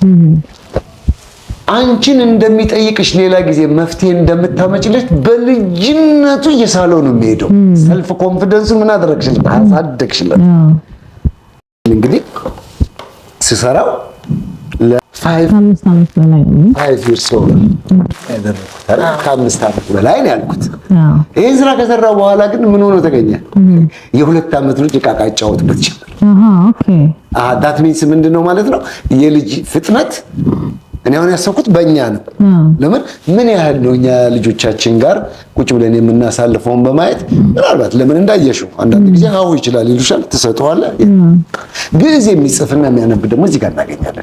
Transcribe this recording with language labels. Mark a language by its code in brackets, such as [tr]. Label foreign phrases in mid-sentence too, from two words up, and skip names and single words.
[am] አንቺን እንደሚጠይቅሽ ሌላ ጊዜ መፍትሄ እንደምታመጭለት በልጅነቱ እየሳለው ነው የሚሄደው [en] self confidence [am] ምን አደረግሽለት አሳደግሽለት እንግዲህ ስሰራው ለ5 ዓመት በላይ ነው [en] 5 years old [am] ከ5 ዓመት በላይ ነው ያልኩት ይሄን ስራ ከሰራው በኋላ ግን ምን ሆኖ ተገኘ የ2 ዓመት ልጅ ዕቃ ጫወትበት ጀመረ ኦኬ [en] that means [am] ምንድነው ማለት ነው የልጅ ፍጥነት እኔ አሁን ያሰብኩት በእኛ ነው ለምን ምን ያህል ነው እኛ ልጆቻችን ጋር ቁጭ ብለን የምናሳልፈውን በማየት ምናልባት ለምን እንዳየሽው አንዳንድ ጊዜ አዎ ይችላል ይሉሻል ትሰጠዋለህ ግዕዝ የሚጽፍና የሚያነብ ደግሞ እዚህ ጋር እናገኛለን